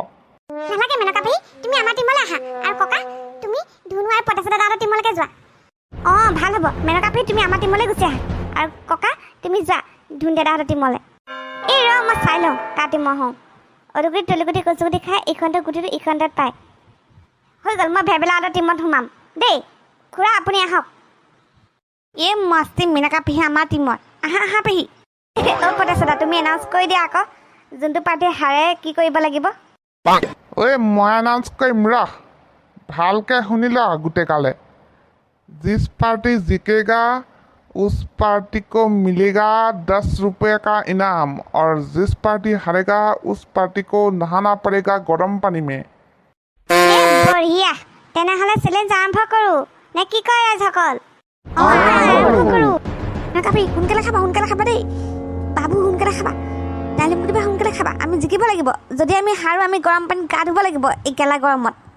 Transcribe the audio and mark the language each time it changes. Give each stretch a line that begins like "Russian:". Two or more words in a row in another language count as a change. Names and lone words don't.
Assamese: নালাগে মেনকা পেহী তুমি আমাৰ টিমলৈ আহা আৰু ককা তুমি ধুনু আৰু পটাছ দাদাহঁতৰ টিমলৈকে যোৱা অঁ ভাল হ'ব মেনকা পেহী তুমি আমাৰ টিমলৈ গুচি আহা আৰু ককা তুমি যোৱা ধুন দাদাহঁতৰ টিমলৈ এই ৰ মই চাই লওঁ কাৰ টিমৰ হওঁ অৰুগুটি তলুগুটি কচুগুটি খাই ইখনটো গুটিটো ইখনটোত পায় হৈ গ'ল মই ভেবেলাহঁতৰ টিমত সোমাম দেই খুৰা আপুনি আহক এই মস্তি মেনকা পেহী আমাৰ টিমত আহা আহা পেহী অ' পটাছ দাদা তুমি এনাউন্স কৰি দিয়া আকৌ যোনটো পাৰ্টি হাৰে কি কৰিব লাগিব ঐ মই এনাউন্স কৰিম ৰহ ভালকৈ শুনি ল গোটেইকালে
Hindi: जिस पार्टी जीतेगा उस पार्टी को मिलेगा 10 रुपये का इनाम और जिस पार्टी हारेगा उस पार्टी को नहाना पड़ेगा गर्म पानी में
Assamese: বঢ়িয়া তেনেহ'লে চেলেঞ্জ আৰম্ভ কৰোঁ নে কি কয় ৰাইজসকল আৰম্ভ কৰোঁ নাকাপি সোনকালে খাবা দেই বাবু সোনকালে খাবা ডালিম গুটিবা সোনকালে খাবা আমি জিকিব লাগিব যদি আমি হাৰো আমি গৰম পানীত গা ধুব লাগিব এই গেলা গৰমত